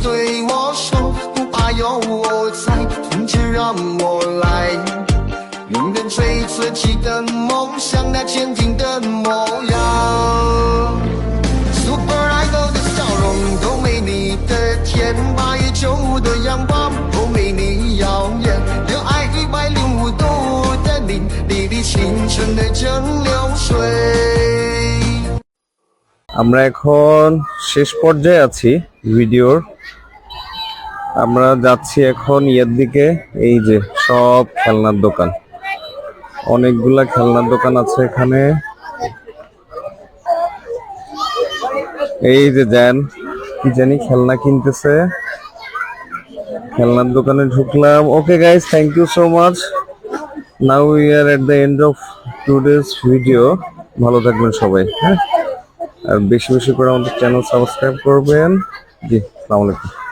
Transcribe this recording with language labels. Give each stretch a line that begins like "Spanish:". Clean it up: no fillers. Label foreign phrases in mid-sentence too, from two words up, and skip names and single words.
Chinese: 对我说，不怕有我在，从前让我来，永远追自己的梦想，那坚定的模样。Super Idol 的笑容都没你的甜，8月9日的阳光都没你耀眼，有爱105度的你，砥砺青春的蒸馏水。
Bangla: আমরা এখন শেষ পর্যায়ে আছি ভিডিওর। আমরা যাচ্ছি এখন ইয়ের দিকে। এই যে সব খেলনার দোকান, অনেকগুলা খেলনার দোকান আছে এখানে। এই যে জ্যান কি জানি খেলনা কিনতেছে, খেলনার দোকানে ঢুকলাম।
English: Okay guys, Thank you so much. Now we are at the end of today's video.
Bangla: ভালো থাকবেন সবাই, হ্যাঁ, আর বেশি বেশি করে আমাদের
English: channel subscribe
Bangla: করবেন। জি,
Arabic: السلام عليكم.